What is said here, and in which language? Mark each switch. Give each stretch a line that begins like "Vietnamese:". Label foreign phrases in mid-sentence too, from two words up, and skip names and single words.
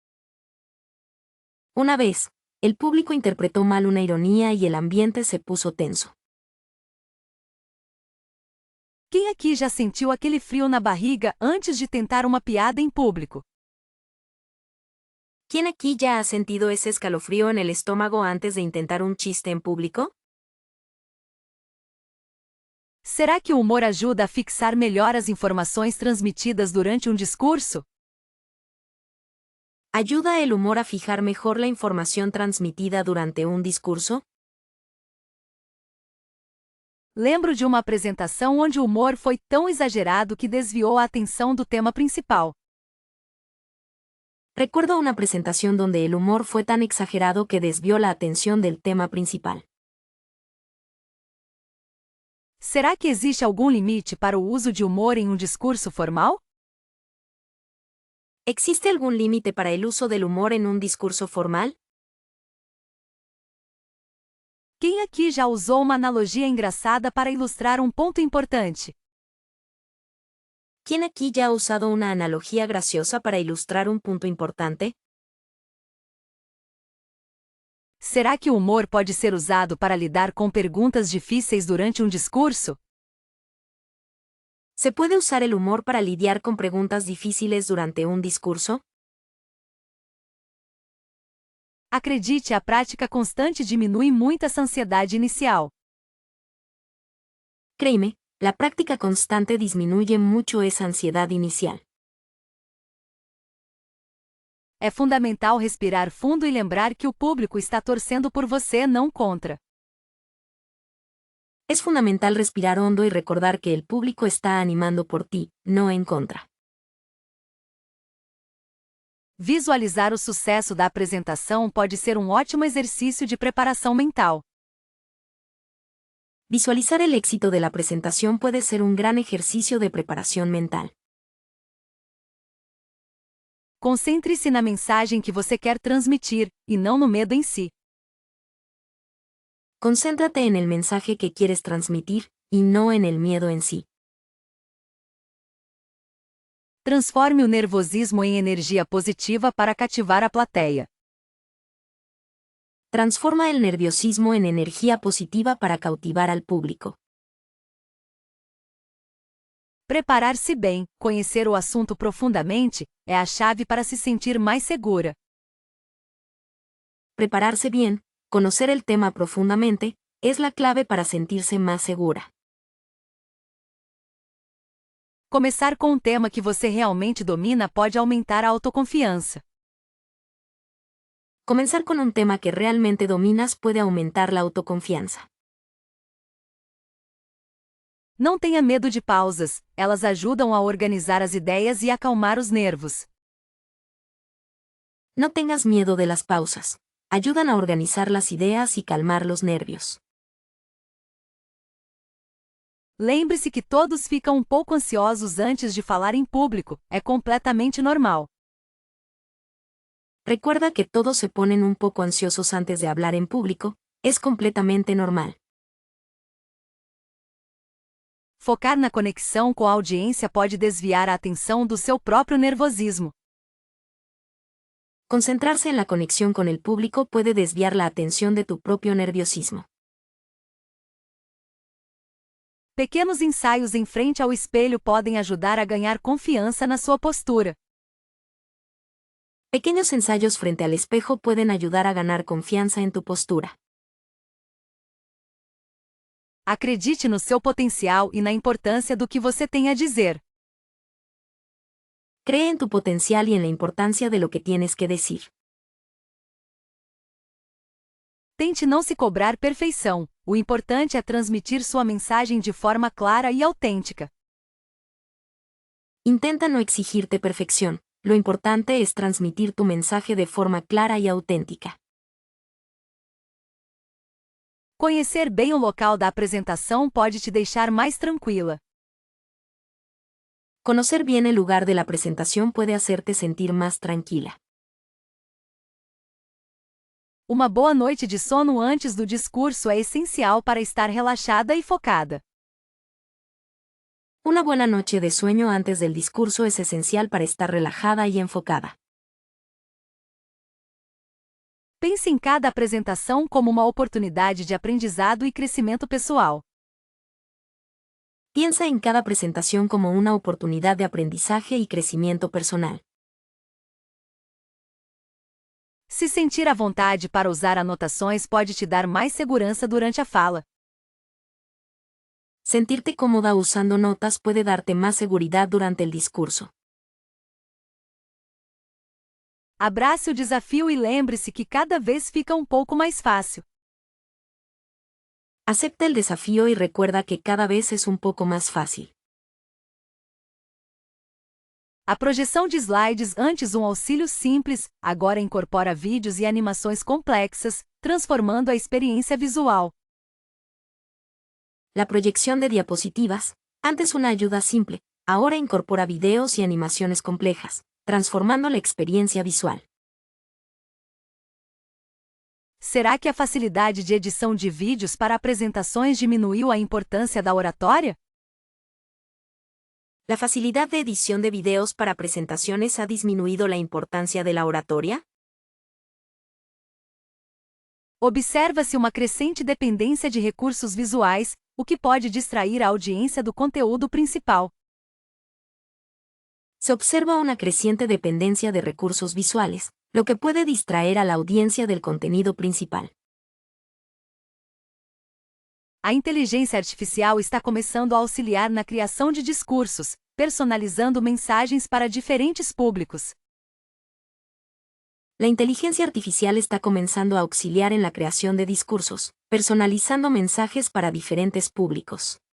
Spanish: Una vez, el público interpretó mal una ironía y el ambiente se puso tenso.
Portuguese: Quem aqui já sentiu aquele frio na barriga antes de tentar uma piada em público?
Spanish: ¿Quién aquí ya ha sentido ese escalofrío en el estómago antes de intentar un chiste en público?
Portuguese: Será que o humor ajuda a fixar melhor as informações transmitidas durante um discurso?
Spanish: ¿Ayuda el humor a fijar mejor la información transmitida durante un discurso?
Portuguese: Lembro de uma apresentação onde o humor foi tão exagerado que desviou a atenção do tema principal.
Spanish: Recuerdo una presentación donde el humor fue tan exagerado que desvió la atención del tema principal.
Portuguese: Será que existe algum limite para o uso de humor em um discurso formal?
Spanish: ¿Existe algún límite para el uso del humor en un discurso formal?
Portuguese: Quem aqui já usou uma analogia engraçada para ilustrar um ponto importante?
Spanish: ¿Quién aquí ya ha usado una analogía graciosa para ilustrar un punto importante?
Portuguese: Será que o humor pode ser usado para lidar com perguntas difíceis durante um discurso?
Spanish: ¿Se puede usar el humor para lidiar con preguntas difíciles durante un discurso?
Portuguese: Acredite, a prática constante diminui muito essa ansiedade inicial.
Spanish: Créeme, la práctica constante disminuye mucho esa ansiedad inicial.
Portuguese: É fundamental respirar fundo e lembrar que o público está torcendo por você, não contra.
Spanish: Es fundamental respirar hondo y recordar que el público está animando por ti, no en contra.
Portuguese: Visualizar o sucesso da apresentação pode ser um ótimo exercício de preparação mental.
Spanish: Visualizar el éxito de la presentación puede ser un gran ejercicio de preparación mental.
Portuguese: Concentre-se na mensagem que você quer transmitir, e não no medo em si.
Spanish: Concéntrate en el mensaje que quieres transmitir, y no en el miedo en sí.
Portuguese: Transforme o nervosismo em energia positiva para cativar a plateia.
Spanish: Transforma el nerviosismo en energía positiva para cautivar al público.
Portuguese: Preparar-se bem, conhecer o assunto profundamente, é a chave para se sentir mais segura.
Spanish: Prepararse bien, conocer el tema profundamente, es la clave para sentirse más segura.
Portuguese: Começar com um tema que você realmente domina pode aumentar a autoconfiança.
Spanish: Comenzar con un tema que realmente dominas puede aumentar la autoconfianza.
Portuguese: Não tenha medo de pausas, elas ajudam a organizar as ideias e acalmar os nervos.
Spanish: No tengas miedo de las pausas. Ayudan a organizar las ideas y calmar los nervios.
Portuguese: Lembre-se que todos ficam um pouco ansiosos antes de falar em público, é completamente normal.
Spanish: Recuerda que todos se ponen un poco ansiosos antes de hablar en público, es completamente normal.
Portuguese: Focar na conexão com a audiência pode desviar a atenção do seu próprio nervosismo.
Spanish: Concentrarse en la conexión con el público puede desviar la atención de tu propio nerviosismo.
Portuguese: Pequenos ensaios em frente ao espelho podem ajudar a ganhar confiança na sua postura.
Spanish: Pequeños ensayos frente al espejo pueden ayudar a ganar confianza en tu postura.
Portuguese: Acredite no seu potencial e na importância do que você tem a dizer.
Spanish: Cree en tu potencial y en la importancia de lo que tienes que decir.
Portuguese: Tente não se cobrar perfeição, o importante é transmitir sua mensagem de forma clara e autêntica.
Spanish: Intenta no exigirte perfección, lo importante es transmitir tu mensaje de forma clara y auténtica.
Portuguese: Conhecer bem o local da apresentação pode te deixar mais tranquila.
Spanish: Conocer bien el lugar de la presentación puede hacerte sentir más tranquila.
Portuguese: Uma boa noite de sono antes do discurso é essencial para estar relaxada e focada.
Spanish: Una buena noche de sueño antes del discurso es esencial para estar relajada y enfocada.
Portuguese: Pense em cada apresentação como uma oportunidade de aprendizado e crescimento pessoal.
Spanish: Piensa en cada presentación como una oportunidad de aprendizaje y crecimiento personal.
Portuguese: Se sentir à vontade para usar anotações pode te dar mais segurança durante a fala.
Spanish: Sentirte cómoda usando notas puede darte más seguridad durante el discurso.
Portuguese: Abrace o desafio e lembre-se que cada vez fica um pouco mais fácil.
Spanish: Acepta el desafío y recuerda que cada vez es un poco más fácil.
Portuguese: A projeção de slides, antes um auxílio simples, agora incorpora vídeos e animações complexas, transformando a experiência visual.
Spanish: La proyección de diapositivas, antes una ayuda simple, ahora incorpora videos y animaciones complejas, transformando la experiencia visual.
Portuguese: Será que a facilidade de edição de vídeos para apresentações diminuiu a importância da oratória?
Spanish: ¿La facilidad de edición de videos para presentaciones ha disminuido la importancia de la oratoria?
Portuguese: Observa-se uma crescente dependência de recursos visuais, o que pode distrair a audiência do conteúdo principal.
Spanish: Se observa una creciente dependencia de recursos visuales, lo que puede distraer a la audiencia del contenido principal.
Portuguese: A inteligência artificial está começando a auxiliar na criação de discursos, personalizando mensagens para diferentes públicos.
Spanish: La inteligencia artificial está comenzando a auxiliar en la creación de discursos, personalizando mensajes para diferentes públicos.